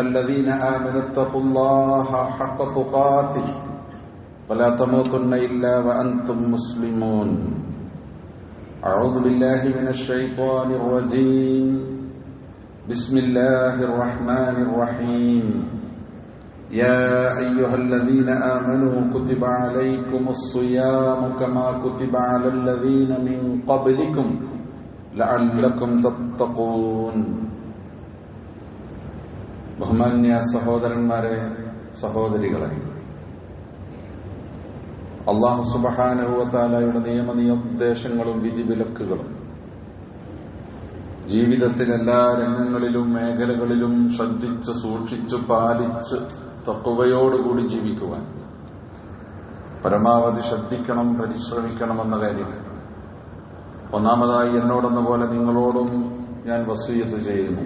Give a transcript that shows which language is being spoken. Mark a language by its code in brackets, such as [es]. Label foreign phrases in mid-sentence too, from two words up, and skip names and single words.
[ar] الذين آمنوا اتقوا الله حق تقاته ولا تموتن إلا وأنتم مسلمون أعوذ بالله من الشيطان الرجيم بسم الله الرحمن الرحيم يا أيها الذين آمنوا كتب عليكم الصيام كما كتب على الذين من قبلكم لعلكم تتقون [ml] ബഹുമാന്യ സഹോദരന്മാരെ, സഹോദരികളെ, അല്ലാഹു [ar] سبحانه وتعالى [ml] നിയമനിർദ്ദേശങ്ങളും വിധിവിലക്കുകളും ജീവിതത്തിൽ എല്ലാ രംഗങ്ങളിലും മേഖലകളിലും ശ്രദ്ധിച്ച് സൂക്ഷിച്ച് പാലിച്ച് തഖ്വയോടുകൂടി ജീവിക്കുവാൻ പരമാവധി ശ്രദ്ധിക്കണം, പരിശ്രമിക്കണമെന്ന കാര്യം ഒന്നാമതായി എന്നോടെന്ന പോലെ നിങ്ങളോടും ഞാൻ വസിയ്യത്ത് ചെയ്യുന്നു.